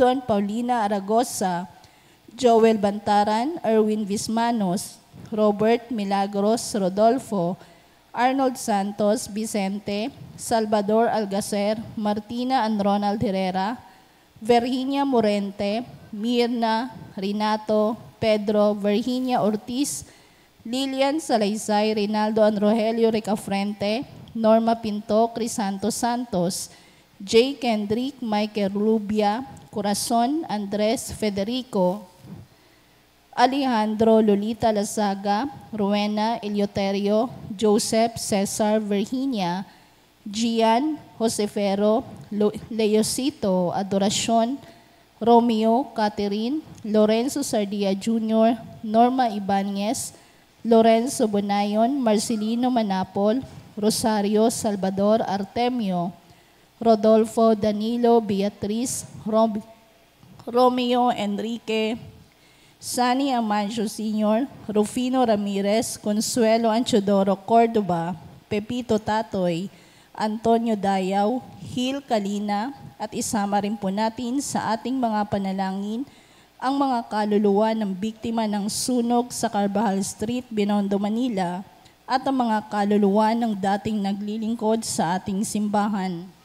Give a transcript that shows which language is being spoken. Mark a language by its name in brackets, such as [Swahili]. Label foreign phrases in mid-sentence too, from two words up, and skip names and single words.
[Filipino] and Paulina Aragosa, Joel Bantaran, Erwin Vismanos, Robert Milagros Rodolfo, Arnold Santos Vicente, Salvador Algacer, Martina and Ronald Herrera, Virginia Morente, Mirna, Renato, Pedro, Virginia Ortiz, Lilian Salaysay, Rinaldo and Rogelio Ricafrente, Norma Pinto, Crisanto Santos, J. Kendrick, Michael Rubia, Corazon, Andres Federico, Alejandro Lolita Lazaga, Rowena Eleuterio, Joseph Cesar Virginia, Gian Josefero, Leosito Adoracion, Romeo Catherine, Lorenzo Sardia Jr., Norma Ibanez, Lorenzo Bonayon, Marcelino Manapol, Rosario Salvador Artemio, Rodolfo Danilo Beatriz, Romeo Enrique, Sani Amancio Sr., Rufino Ramirez, Consuelo Anchodoro Cordova, Pepito Tatoy, Antonio Dayaw, Hil Kalina, at isama rin po natin sa ating mga panalangin ang mga kaluluwa ng biktima ng sunog sa Carvajal Street, Binondo, Manila, at ang mga kaluluwa ng dating naglilingkod sa ating simbahan.